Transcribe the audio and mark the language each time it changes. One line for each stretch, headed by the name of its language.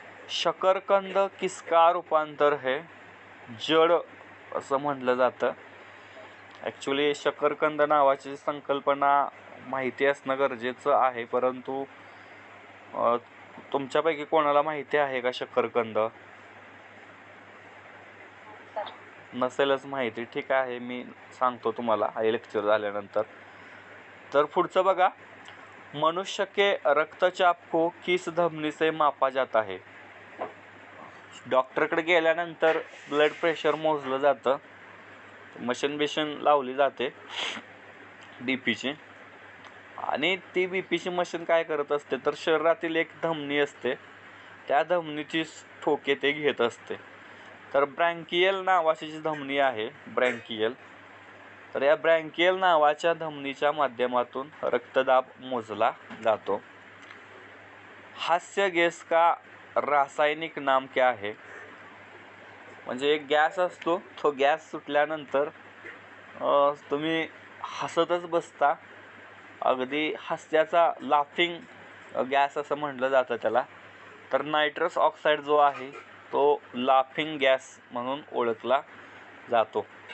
Hindi: शकरकंद किसका रूपांतर है?
Marathi: जड असं म्हटलं जातं. ॲक्च्युली शकरकंद नावाची संकल्पना माहिती असणं गरजेचं आहे, परंतु तुमच्यापैकी कोणाला माहिती आहे का शकरकंद? नसेलच माहिती, ठीक आहे, मी सांगतो तुम्हाला हे लेक्चर झाल्यानंतर. तर पुढचं बघा,
Hindi: मनुष्य के रक्तचाप को किस धमनी से मापा जाता है?
Marathi: डॉक्टरकडे गेल्यानंतर ब्लड प्रेशर मोजलं जातं, मशीन लावली जाते बीपीची, आणि ती बीपीची मशीन काय करत असते, तर शरीरातील एक धमनी असते, त्या धमनीची ठोके ते घेत असते. तर ब्रँकियल नावाची जी धमनी आहे, ब्रँकियल, तर या ब्रँकियल नावाच्या धमनीच्या माध्यमातून रक्तदाब मोजला जातो.
Hindi: हास्य गॅस का रासायनिक नाम क्या है?
Marathi: म्हणजे एक गॅस असतो, तो गॅस सुटल्यानंतर तुम्ही हसतच बसता, अगदी हास्याचा लाफिंग गॅस असं म्हटलं जातं त्याला. तर नायट्रस ऑक्साईड जो आहे तो लाफिंग गॅस म्हणून ओळखला जातो.